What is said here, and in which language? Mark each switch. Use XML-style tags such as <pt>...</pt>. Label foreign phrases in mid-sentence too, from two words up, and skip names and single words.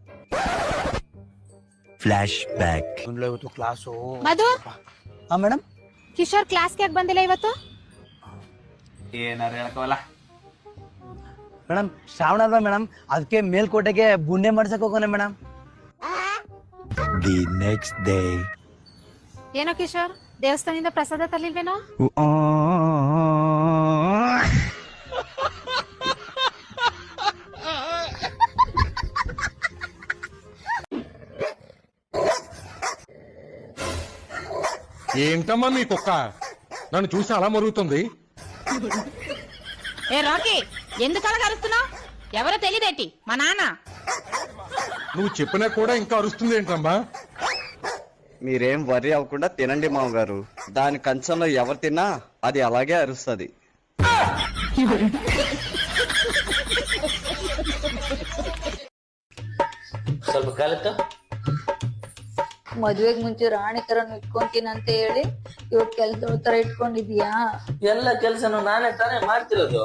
<en>Flashback.</en> <kn>ಇವತ್ತು ಕ್ಲಾಸು. ಮಧು, ಮೇಡಮ್ ಕಿಶೋರ್ ಕ್ಲಾಸ್ಗೆ ಯಾಕೆ ಬಂದಿಲ್ಲ ಇವತ್ತು? ಏನಾರು ಹೇಳಕವಲ್ಲ. ಮೇಡಮ್ ಶ್ರಾವಣ ಅಲ್ವಾ ಮೇಡಮ್, ಅದಕ್ಕೆ ಮೇಲ್ಕೋಟೆಗೆ ಬುಂಡೆ ಮಾಡ್ಸಕ್ ಹೋಗೋಣ ಮೇಡಮ್.</kn> <en>The next day.</en> <kn>ಏನೋ ಕಿಶೋರ್, ದೇವಸ್ಥಾನದಿಂದ ಪ್ರಸಾದ ತರ್ಲಿಲ್ವೇನೋ?</kn> <te>ఏంటమ్మా మీ కుక్క నన్ను చూసి అలా మరుగుతుంది? ఏ రాకీ, ఎందుకు అలా అరుస్తున్నావు? ఎవరో తెలియదేటి? మా నాన్న. నువ్వు చెప్పినా కూడా ఇంకా అరుస్తుంది ఏంటమ్మా? మీరేం వర్రీ అవ్వకుండా తినండి మామగారు. దాని కంచంలో ఎవరు తిన్నా అది అలాగే అరుస్తుంది.</te> <kn>ಸ್ವಲ್ಪ ಕಾಲಕ್ಕ ಮದ್ವೆಗ್ ಮುಂಚೆ ರಾಣಿ ತರ ಇಟ್ಕೊಂತೀನಿ ಅಂತ ಹೇಳಿ ಇವಾಗ ಕೆಲ್ಸದವ್ರ ತರ ಇಟ್ಕೊಂಡಿದ್ಯಾ? ಎಲ್ಲ ಕೆಲಸನು ನಾನೇ ತಾನೇ ಮಾಡ್ತಿರೋದು.</kn>